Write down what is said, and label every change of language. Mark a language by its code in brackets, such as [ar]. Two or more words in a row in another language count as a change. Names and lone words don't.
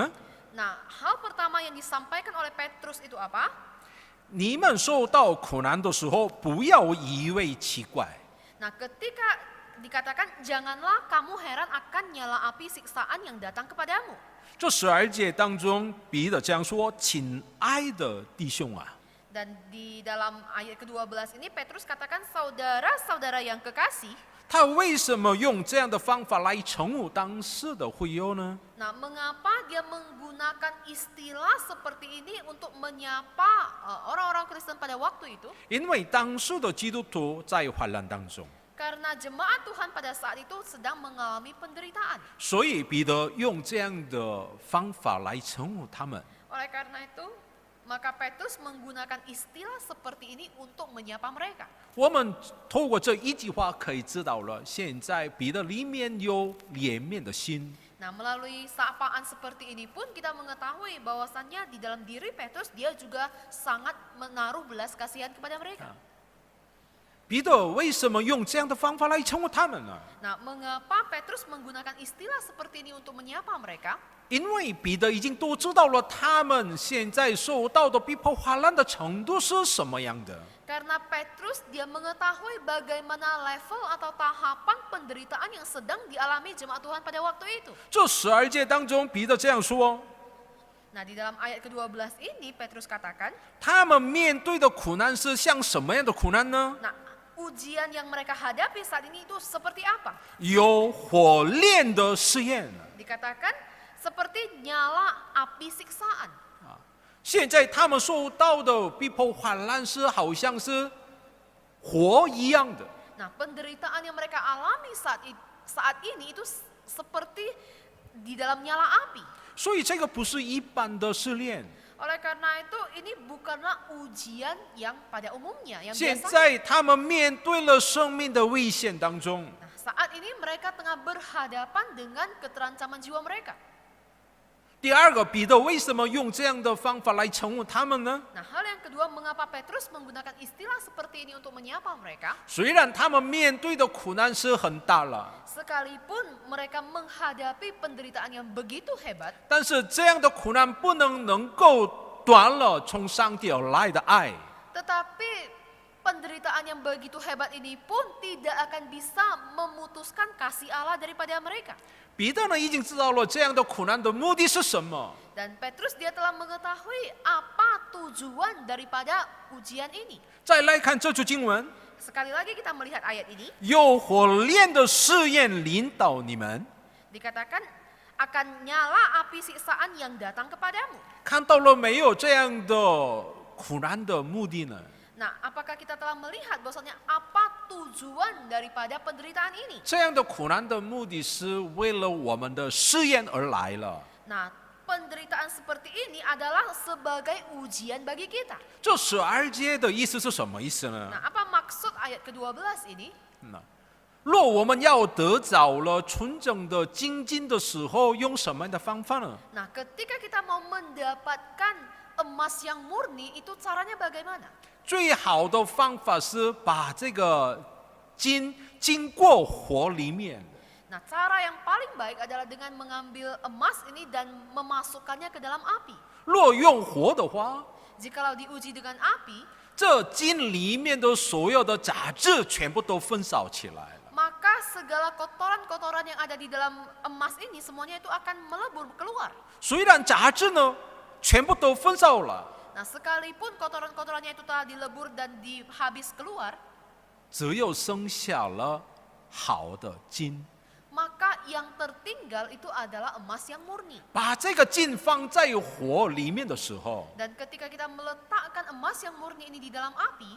[id] Nah, hal pertama yang disampaikan oleh Petrus itu apa? [zh] 你们受到苦难的时候，不要以为奇怪。 [id] Nah, ketika dikatakan janganlah kamu heran akan nyala api siksaan yang datang kepadamu. [zh] 这12节当中，彼得这样说：“亲爱的弟兄啊。” [id] Dan di dalam ayat ke-12 ini Petrus katakan saudara-saudara yang kekasih. [zh] 他为什么用这样的方法来称呼当时的会友呢？ [id] Nah, mengapa dia menggunakan istilah seperti ini untuk menyapa orang-orang Kristen pada waktu itu? [zh] 因为当时的基督徒在患难当中， [id] Karena jemaat Tuhan pada saat itu sedang mengalami penderitaan. [zh] 所以彼得用这样的方法来称呼他们。 [id] Oleh karena itu, maka Petrus menggunakan istilah seperti ini untuk menyapa mereka. [zh] 我们透过这一句话可以知道了，现在彼得里面有怜悯的心。 [id] Nah, melalui sapaan seperti ini pun kita mengetahui bahwasannya di dalam diri Petrus dia juga sangat menaruh belas kasihan kepada mereka. [zh] 彼得为什么用这样的方法来称呼他们呢？ [id] Nah, mengapa Petrus menggunakan istilah seperti ini untuk menyapa mereka? [zh] 因为彼得已经都知道了他们现在受到的逼迫患难的程度是什么样的。 [id] Karena Petrus dia mengetahui bagaimana level atau tahapan penderitaan yang sedang dialami jemaat Tuhan pada waktu itu. [zh] 这12节当中，彼得这样说： [id] Nah, di dalam ayat ke-12 ini Petrus katakan, [zh] 他们面对的苦难是像什么样的苦难呢？ [id] nah, ujian yang mereka hadapi saat ini itu seperti apa? [zh] 有火炼的试验。 [id] Dikatakan seperti nyala api siksaan. [zh] 现在他们受到的逼迫患难是好像是火一样的。 [id] Nah, penderitaan yang mereka alami saat ini itu seperti di dalam nyala api. [zh] 所以这个不是一般的试炼。 [id] Oleh karena itu, ini bukanlah ujian yang pada umumnya, yang [zh] 现 [id] biasa. [zh] 在他们面对了生命的危险当中， [id] Nah, saat ini mereka tengah berhadapan dengan keterancaman jiwa mereka. [zh] 第二个，彼得为什么用这样的方法来称呼他们呢？ [id] Nah, hal yang kedua, mengapa Petrus menggunakan istilah seperti ini untuk menyapa mereka? [zh] 虽然他们面对的苦难是很大了， [id] Sekalipun mereka menghadapi penderitaan yang begitu hebat, [zh] 但是这样的苦难不能够断了从上帝而来的爱。 [id] tetapi penderitaan yang begitu hebat ini pun tidak akan bisa memutuskan kasih Allah daripada mereka. [zh] 彼得呢已经知道了这样的苦难的目的是什么。 [id] Dan Petrus dia telah mengetahui apa tujuan daripada ujian ini. [zh] 再来看这句经文， [id] Sekali lagi kita melihat ayat ini, [zh] 有火炼的试验临到你们， [id] dikatakan akan nyala api siksaan yang datang kepadamu. [zh] 看到了没有这样的苦难的目的呢？ [id] Nah, apakah kita telah melihat bahwasanya apa tujuan daripada penderitaan ini? [zh] 这样的苦难的目的是为了我们的试验而来了。 [id] Nah, penderitaan seperti ini adalah sebagai ujian bagi kita. [zh] 这12节的意思是什么意思呢？ [id] Nah, apa maksud ayat ke-12 ini? [zh] 若我们要得着了纯正的精金的时候，用什么样的方法呢？ [id] Nah, ketika kita mau mendapatkan emas yang murni, itu caranya bagaimana? [zh] 最好的方法是把这个金经过火里面。 [id] Nah, cara yang paling baik adalah dengan mengambil emas ini dan memasukkannya ke dalam api. [zh] 若用火的话， [id] Jikalau diuji dengan api, [zh] 这金里面的所有的杂质全部都焚烧起来了。 [id] maka segala kotoran-kotoran yang ada di dalam emas ini semuanya itu akan melebur keluar. [zh] 虽然杂质呢全部都焚烧了， [id] Nah, sekalipun kotoran-kotorannya itu telah dilebur dan habis keluar, [zh] 只有剩下了好的金。 [id] maka yang tertinggal itu adalah emas yang murni. [zh] 把这个金放在火里面的时候， [id] Dan ketika kita meletakkan emas yang murni ini di dalam api,